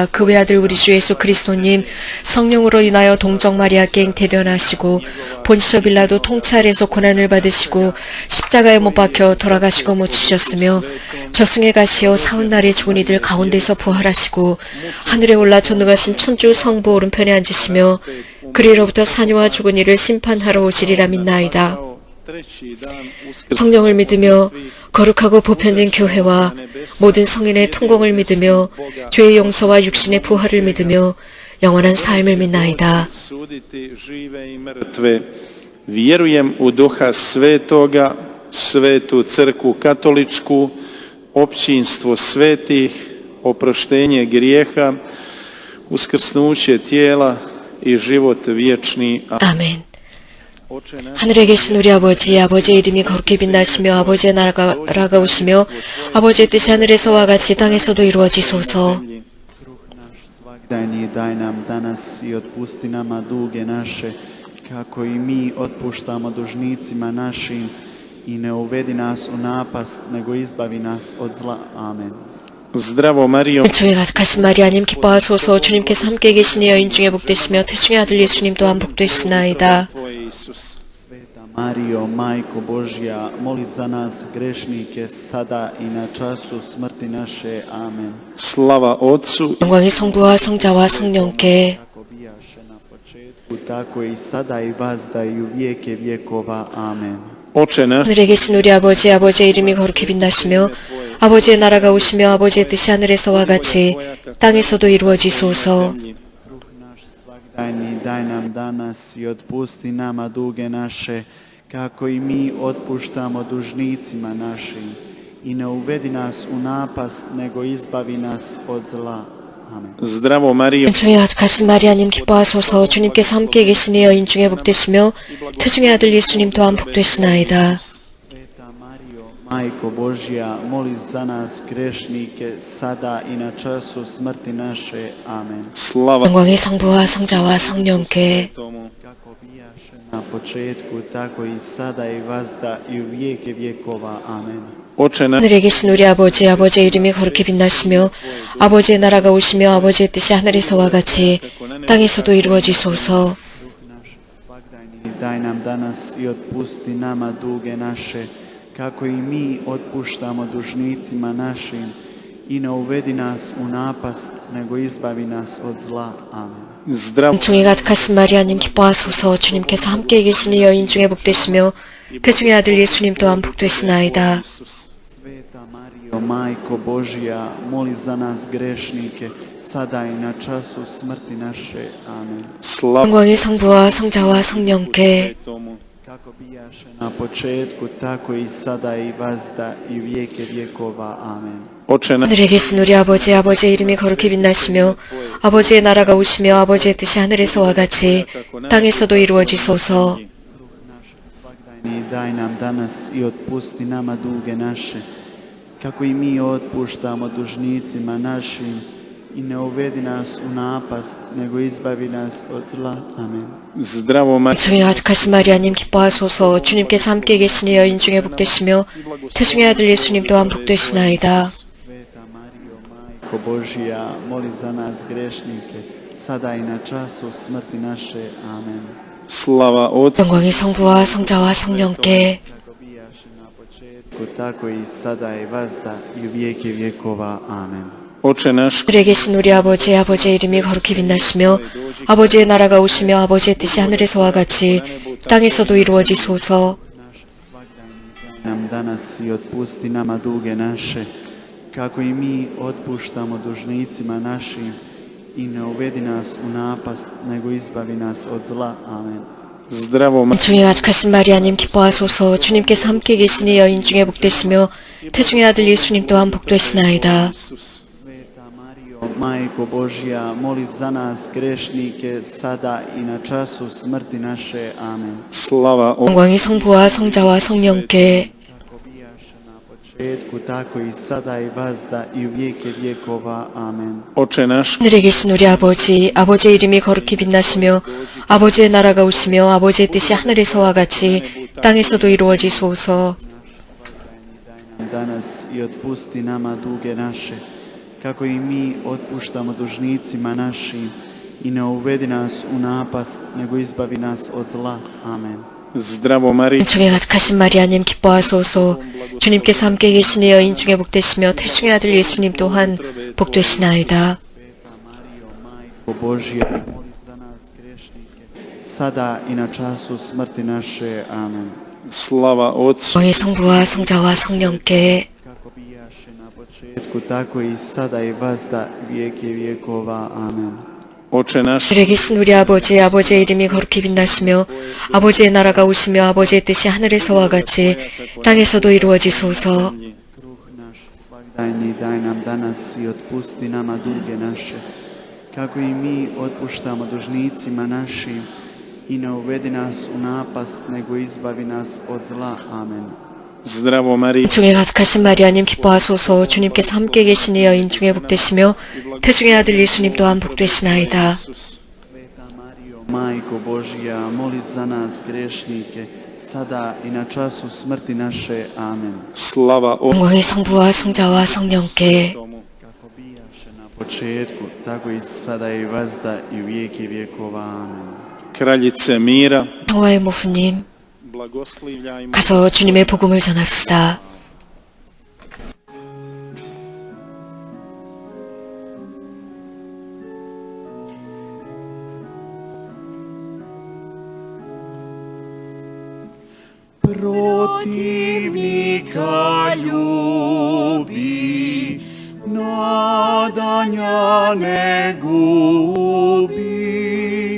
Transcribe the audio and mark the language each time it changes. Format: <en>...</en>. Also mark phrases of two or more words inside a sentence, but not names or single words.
<ko>그 외아들 우리 주 예수 그리스도님 성령으로 인하여 동정 마리아께 잉태되어나시고 본시오 빌라도 통치 아래에서 고난을 받으시고 십자가에 못 박혀 돌아가시고 묻히셨으며 저승에 가시어 사흔날에 죽은 이들 가운데서 부활하시고 하늘에 올라 전능하신 천주 성부 오른편에 앉으시며 그리로부터 사녀와 죽은 이를 심판하러 오시리라 믿나이다. 성령을 믿으며 거룩하고 보편된 교회와 모든 성인의 통공을 믿으며 죄의 용서와 육신의 부활을 믿으며 영원한 삶을 믿나이다.</ko> <hr>suditi žive i mrtve. Vjerujem u Duha Svetoga, Svetu Crkvu Katoličku, općinstvo svetih, oproštenje grijeha, uskrsnuće tijela i život vječni.</hr> <ko>아멘. 하늘에 계신 우리 아버지, 아버지의 이름이 거룩히 빛나시며 아버지의 나라가 오시며 아버지의 뜻이 하늘에서와 같이 땅에서도 이루어지소서.</ko> <hr>Svagdajni daj nam danas i otpusti nama duge naše, kako i mi otpuštamo dužnicima našim, i ne uvedi nas u napast, nego izbavi nas od zla. Amen. Zdravo Marijo,</hr> <ko>주의 가득하신 마리아님 기뻐하소서. 주님께서 함께 계시니 여인 중에 복되시며 태중의 아들 예수님 또한 복되시나이다.</ko> <hr>tvoj Isus. Sveta Marijo, Majko Božja, moli za nas grešnike, sada i na času smrti naše. Amen. Slava Otcu</hr> <ko>영광이 성부와 성자와 성령께</ko> <hr>Kako bijaše na početku, tako i sada i vazda i u vijeke vjekova. Amen. Oče naš,</hr> <ko>하늘에 계신 우리 아버지, 아버지의 이름이 거룩히 빛나시며 아버지의 나라가 오시며 아버지의 뜻이 하늘에서와 같이 땅에서도 이루어지소서.</ko> <hr>Kruh naš svagdajni daj nam danas i otpusti nama duge naše, kako i mi otpuštamo dužnicima našim, i ne uvedi nas u napast, nego izbavi nas od zla. Amen. zdravo Marijo,</hr> <ko>주의 가득하신 마리아님 기뻐하소서. 주님께서 함께 계시니 여인 중에 복되시며 태중의 아들 예수님 또한 복되시나이다.</ko> <hr>Sveta Marijo, Majko Božja, moli za nas grešnike, sada i na času smrti naše. Amen. slava</hr> <ko>영광이 성부와 성자와 성령께</ko> <hr>tomu. Kako bijaše na početku, tako i sada i vazda i u vijeke vjekova. Amen. Oče naš,</hr> <ko>하늘에 계신 우리 아버지, 아버지의 이름이 거룩히 빛나시며 아버지의 나라가 오시며 아버지의 뜻이 하늘에서와 같이 땅에서도 이루어지소서.</ko> <hr>Svagdajni daj nam danas i otpusti nama duge naše, kako i mi otpuštamo dužnicima našim, i ne uvedi nas u napast, nego izbavi nas od zla. Amen. zdravo</hr> <ko>중에 가득하신 마리아님 기뻐하소서. 주님께서 함께 계시니 여인 중에 복되시며 태중의 아들 예수님 또한 복되시나이다.</ko> <hr>Sveta Marijo, Majko Božja, moli za nas grešnike, sada i na času smrti naše. Amen. slava</hr> <ko>영광이 성부와 성자와 성령께</ko> <hr>tomu. Kako bijaše na početku, tako i sada i vazda i u vijeke vjekova. Amen. Oče naš,</hr> <ko>하늘에 계신 우리 아버지, 아버지의 이름이 거룩히 빛나시며 아버지의 나라가 오시며 아버지의 뜻이 하늘에서와 같이 땅에서도 이루어지소서.</ko> <hr>Svagdajni daj nam danas i otpusti nama duge naše, kako i mi otpuštamo dužnicima našim, i ne uvedi nas u napast, nego izbavi nas od zla. Amen. Zdravo Maria,</hr> <ko>중에 가득하신 마리아님 기뻐하소서. 주님께서 함께 계시니 여인 중에 복되시며 태중의 아들 예수님 또한 복되시나이다.</ko> <hr>Sveta Marijo, Majko Božija, moli za nas grešnike, sada i na času smrti naše. Amen. slava Otcu</hr> <ko>영광이 성부와 성자와 성령께</ko> <hr>Kako bijaše na početku, tako i sada i vazda i u vijeke vjekova. Amen. Oče naš,</hr> <ko>하늘에 계신 우리 아버지, 아버지의 이름이 거룩히 빛나시며 아버지의 나라가 오시며 아버지의 뜻이 하늘에서와 같이 땅에서도 이루어지소서.</ko> <hr>Nam danas i otpusti nama duge naše, kako i mi otpuštamo dužnicima našim, i ne uvedi nas u napast, nego izbavi nas od zla. Amen. zdravo Maria,</hr> <ko>중에 가득하신 마리아님 기뻐하소서. 주님께서 함께 계시니 여인 중에 복되시며 태중의 아들 예수님 또한 복되시나이다.</ko> <hr>Sveta Marijo, Majko Božja, moli za nas grešnike, sada i na času smrti naše. Amen. slava Otcu</hr> <ko>영광이 성부와 성자와 성령께</ko> <hr>Kako bijaše na početku, tako i sada i vazda i u vijeke vjekova. Amen. Oče naš,</hr> <ko>하늘에 계신 우리 아버지, 아버지의 이름이 거룩히 빛나시며 아버지의 나라가 오시며 아버지의 뜻이 하늘에서와 같이 땅에서도 이루어지소서.</ko> <hr>Danas i otpusti nama duge naše, kako i mi otpuštamo dužnicima našim, i ne uvedi nas u napast, nego izbavi nas od zla. Amen. zdravo Maria,</hr> <ko>중에 가득하신 마리아님 기뻐하소서. 주님께서 함께 계시니 여인 중에 복되시며 태중의 아들 예수님 또한 복되시나이다.</ko> <hr>Sveta Marijo, Majko Božja, moli za nas grešnike, sada i na času smrti naše. Amen. slava Otcu</hr> <ko>영광의 성부와 성자와 성령께</ko> <hr>Kako bijaše na početku, tako i sada i vazda vijeke vjekova. Amen. Oče naš,</hr> <ko>하늘에 계신 우리 아버지, 아버지의 이름이 거룩히 빛나시며 아버지의 나라가 오시며 아버지의 뜻이 하늘에서와 같이 땅에서도 이루어지소서.</ko> <hr>Kruh naš svagdajni daj nam danas i otpusti nama duge naše, kako i mi otpuštamo dužnicima našim, i ne uvedi nas u napast, nego izbavi nas od zla. Amen. zdravo Maria,</hr> <ko>중에 가득하신 마리아님 기뻐하소서. 주님께서 함께 계시니 여인 중에 복되시며 태중의 아들 예수님 또한 복되시나이다.</ko> <hr>Sveta Marijo, Majko Božja, moli za nas grešnike, sada i na času smrti naše. Amen. slava Otcu</hr> <ko>영광의 성부와 성자와 성령께</ko> <hr>Kako bijaše na početku, tako i sada i vazda i u vijeke vjekova. Amen. kraljice mira,</hr> <ko>평화의 모후님,</ko> <hr>blagoslivljajmo</hr> <ko>가서 주님의 복음을 전합시다.</ko> <hr>Protivnika ljubi, nadanja ne gubi.</hr>